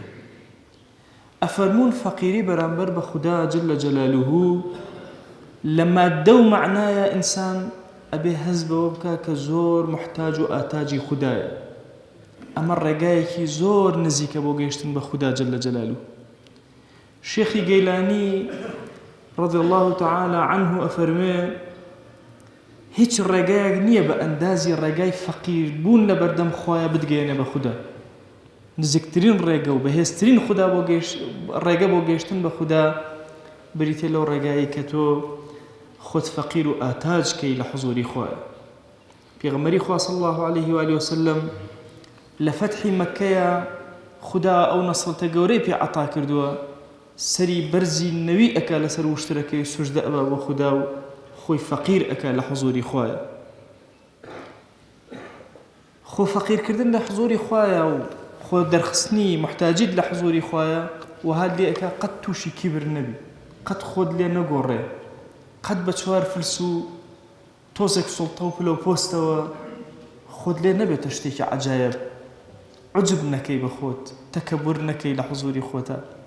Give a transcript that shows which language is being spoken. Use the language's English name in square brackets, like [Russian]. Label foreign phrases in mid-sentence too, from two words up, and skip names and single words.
[Central Kurdish] ئەفەرموون فەقیری بەرامبەر بە خودا [Arabic] جل جەلالوه [Central Kurdish] لە مادە و معنایە ئینسان ئەبێ هەست بەوە بکە کە زۆر محتاج و ئاتاجی خودایە. ئەمە ڕێگایەکی زۆر نزیکە بۆ گەیشتن بە خودا [Arabic] جل جەلالوه. [Central Kurdish] شێخی گەیلانی [Arabic] رضی الله تعالى عنه [Central Kurdish] ئەفەرمێ هیچ ڕێگایەک نییە بە ئەندازی ڕێگای فەقیربوون لە بەردەم خوایە بتگەێنێ بە خودا. نزیکترین ڕێگە و بەهێزترین ڕێگە بۆ گەیشتن بە خودا بریتێ لەو ڕێگایی کە تۆ خۆت فەقیر و ئاتاج کەی لە حوزوری خوایە. پێغەمبەری خوا [Arabic] صلی الله عليه وآله وسلم [Central Kurdish] لە فەتحی مەککەیە خودا ئەو نەسڵتە گەورەی پێ عەتا کردووە، سەری بەرزی نەوی ئەکا لەسەر وشترەکەی سوژدە ئەبا بۆ خودا و خۆی فەقیر ئەکا لە حوزوری خوایە. خۆ فەقیرکردن لە حوزوری خوایە و خۆ دەرخستنی محتاجیت لە حوزوری خوایە وها لێ ئەکا قەت تووشی کیبر نەبی، قەت خۆت لێ نەگۆڕێ، قەت بە چوار فلس و تۆزێک سوڵتە و پلە و پۆستەوە خۆت لێ نەبێتە شتێکی عەجایب، عوجب نەکەی بە خۆت، تەکەبور نەکەی لە حوزوری خۆتە.